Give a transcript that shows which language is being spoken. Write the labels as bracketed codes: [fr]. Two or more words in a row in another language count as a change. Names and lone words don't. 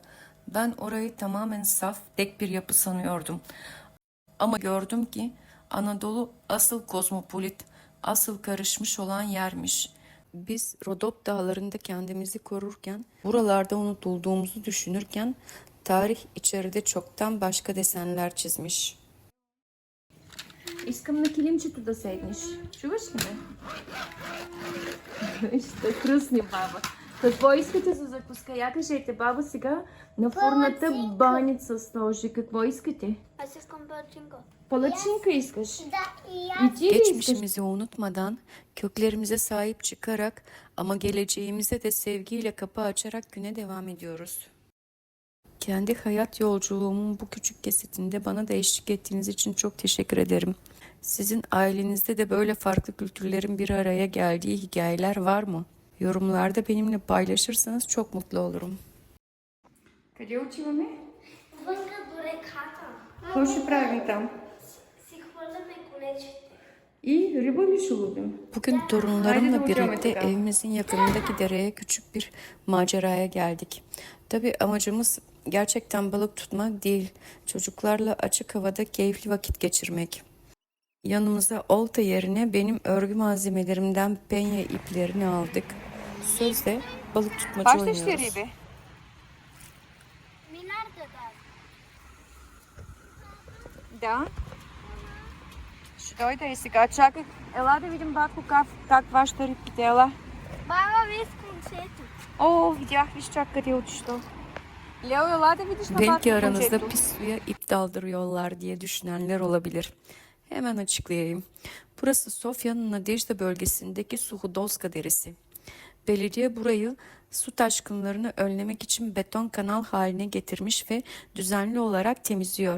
[tr] Ben orayı tamamen saf, tek bir yapı sanıyordum. Ama gördüm ki Anadolu asıl kozmopolit, asıl karışmış olan yermiş. Biz Rodop dağlarında kendimizi korurken, buralarda unutulduğumuzu düşünürken, tarih içeride çoktan başka desenler çizmiş. [bg] Искам на килимчето да седнеш. Чуваш ли ме? Ще хръсни, баба. Какво искате за закуска? Я кажете, баба, сега на фурната баница сложи. Какво искате? Аз искам палачинка. Палачинка искаш? Да, и И ти ли искаш? [tr] Geçmişimizi unutmadan, köklerimize sahip çıkarak ama geleceğimize de sevgiyle kapı açarak güne devam ediyoruz. Kendi hayat yolculuğumun bu küçük kesitinde bana da eşlik ettiğiniz için çok teşekkür ederim. Sizin ailenizde de böyle farklı kültürlerin bir araya geldiği hikayeler var mı? Yorumlarda benimle paylaşırsanız çok mutlu olurum. [bg] Къде отиваме? вънка до реката. Какво ще правим там? Си хвърляме колечите. И риба ли ще ловим? [tr] Bugün torunlarımla Haydi hocam birlikte bakalım. evimizin yakınındaki dereye küçük bir maceraya geldik. Tabii amacımız gerçekten balık tutmak değil, çocuklarla açık havada keyifli vakit geçirmek. Yanımıza olta yerine benim örgü malzemelerimden penye iplerini aldık. Sözde balık tutmaca oynuyoruz. [bg] Минарда да. Да. Ще дойда и сега. Чакай. Ела да видим, батко, как вашата рибките. Ела. Баба, виж концето. О, видях, виж чак къде е отишло. Лео, ела да видиш на [tr] Belki [bg] батко [tr] aranızda [bg] концето. [tr] pis suya ip daldırıyorlar diye düşünenler olabilir. Hemen açıklayayım. Burası Sofya'nın Nadejda bölgesindeki Suhudolska Deresi. Belediye burayı su taşkınlarını önlemek için beton kanal haline getirmiş ve düzenli olarak temizliyor.